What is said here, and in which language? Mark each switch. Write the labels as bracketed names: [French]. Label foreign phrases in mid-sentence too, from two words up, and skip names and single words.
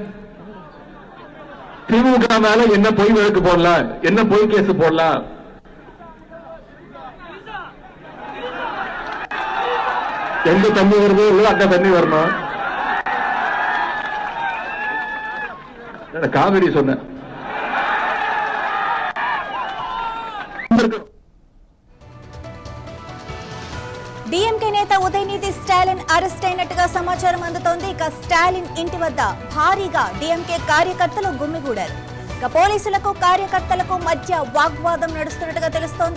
[Tamil] திமுக மேல என்ன பொய் வழக்கு போடலாம், என்ன பொய் கேஸ் போடலாம். எங்க தண்ணி வருது அங்க தண்ணி வரணும். காவிரி சொன்ன [Telugu] డిఎంకే నేత ఉదయనిధి స్టాలిన్ అరెస్ట్ అయినట్టుగా సమాచారం అందుతోంది. ఇక స్టాలిన్ ఇంటి వద్ద భారీగా డిఎంకే కార్యకర్తలు గుమ్మిగూడారు. ఇక పోలీసులకు కార్యకర్తలకు మధ్య వాగ్వాదం నడుస్తున్నట్టుగా తెలుస్తోంది.